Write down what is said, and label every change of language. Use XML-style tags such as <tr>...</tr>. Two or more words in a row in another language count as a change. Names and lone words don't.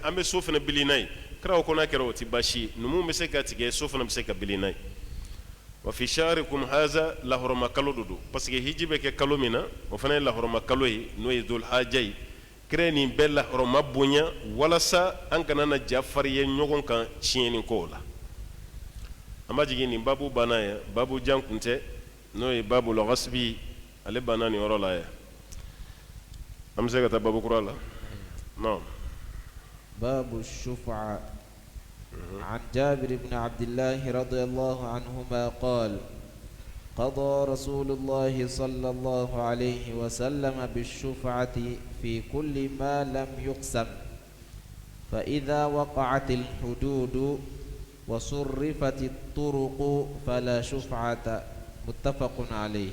<bm>an bɛ so fana bili n'a ye kira ko n'a kɛra o tɛ baasi ye numu bɛ se ka tigɛ so fana bɛ se ka bili n'a ye</bm> <ar>وفي شهركم هذا</ar> <bm>lahɔrɔma kalo do don</bm> <fr>parce que</fr> <bm>hiji bɛ kɛ kalo min na o fana ye lahɔrɔma kalo ye n'o ye dul haja ye kira nin bɛɛ lahɔrɔma bonya walasa an kana na ja farinya ɲɔgɔn kan tiɲɛni kow la an b'a jigin nin babu banna ye babu jan kun tɛ n'o ye babu lɔgɔsibi ale banna nin yɔrɔ la ye an bɛ se ka taa babu kura la non</bm> <ar>باب الشفعة. عن جابر بن عبد الله رضي الله عنهما قال قضى رسول الله صلى الله عليه وسلم بالشفعة في كل ما لم يقسم فإذا وقعت الحدود وصرفت الطرق فلا شفعة متفق عليه</ar>